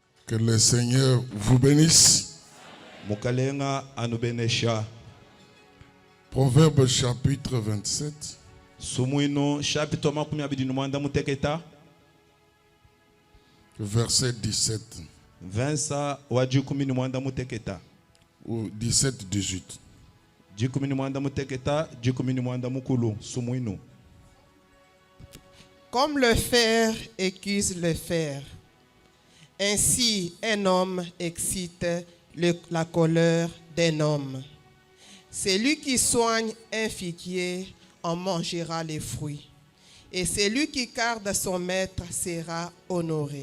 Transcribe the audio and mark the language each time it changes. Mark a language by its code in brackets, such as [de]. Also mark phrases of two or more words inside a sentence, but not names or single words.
[fr] Que le Seigneur vous bénisse. [lua] Mukalenga anubenesha. [fr] Proverbe chapitre 27. [lua] Sumuino chapitre makumi abiri n'umwanda muteketa. [fr] Verset 17. [lua] Versa wa jikumi n'umwanda muteketa. [fr] Ou 17-18. [lua] Jikumi n'umwanda muteketa, jikumi n'umwanda mukulu. Sumuino. [fr] Comme le fer aiguise le fer, ainsi un homme excite la colère d'un homme. Celui qui soigne un figuier en mangera les fruits, et celui qui garde son maître sera honoré.